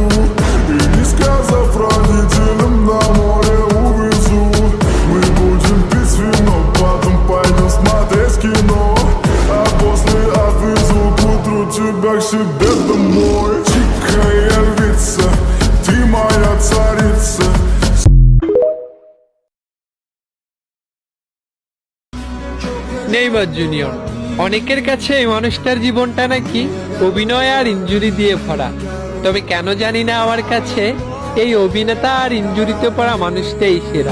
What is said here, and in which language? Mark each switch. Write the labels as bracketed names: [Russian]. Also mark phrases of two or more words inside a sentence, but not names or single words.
[Russian] И не сказав родителям, на море увезу. Мы будем пить вино, потом пойдем смотреть кино. А после отвезу к утру тебя к себе домой. Тихая львица, ты моя царица. [Bangla] নেইমার জুনিয়র, অনেকের কাছে এই মানুষটার জীবনটা নাকি অভিনয় আর ইনজুরি দিয়ে ভরা। তবে কেন জানি না, আমার কাছে এই অভিনেতা আর ইনজুরিতে পড়া মানুষটাই সেরা।